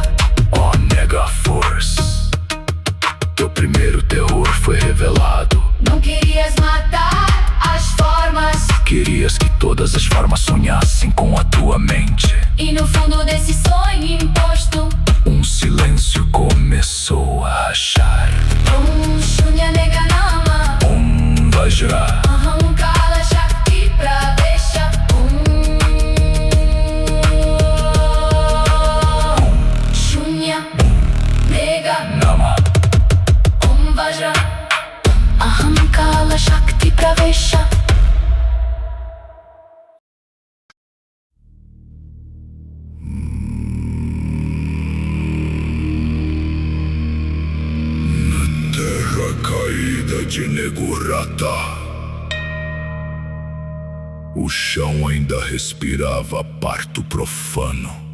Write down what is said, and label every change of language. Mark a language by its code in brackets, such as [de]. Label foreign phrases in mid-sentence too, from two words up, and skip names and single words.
[pt] Ó Nega Force, teu primeiro terror foi revelado. Não querias matar as formas, Querias que todas as formas sonhassem com a tua mente. e no fundo desse sonho imposto, Um silêncio começou a rachar. [sa] Shunya nega nama, Om Vajra, Aham Kala Shakti Pravesha. Shunya nega Nama. Om Vajra, Aham Kala Shakti Pravesha. [pt] Terra caída de Negurata, o chão ainda respirava parto profano.